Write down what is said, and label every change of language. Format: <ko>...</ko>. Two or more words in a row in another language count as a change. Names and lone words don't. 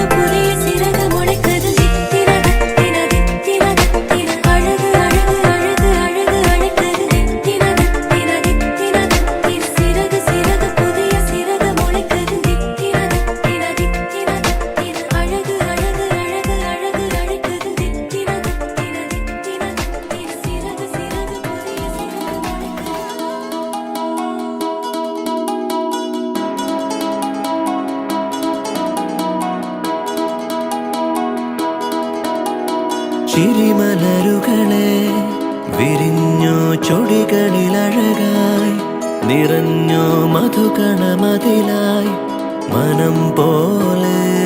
<ta>புதிய சிறகு முளைக்குது தித்தின தித்தின தித்தின தித்தின அழகு அழகு அழகு அழகு அழைக்குது தித்தின தித்தின தித்தின தித்தின சிறகு சிறகு புதிய சிறகு முளைக்குது தித்தின தித்தின தித்தின தித்தின அழகு அழகு அழகு அழகு அழைக்குது தித்தின தித்தின தித்தின தித்தின சிறகு சிறகு புதிய சிறகு முளைக்குது</ta> <ml>ചിരിമലരുകളെ വിരിഞ്ഞോ ചൊടികളിൽ അഴകായി നിറഞ്ഞോ മധുകണമതിലായി മനം പോലെ</ml>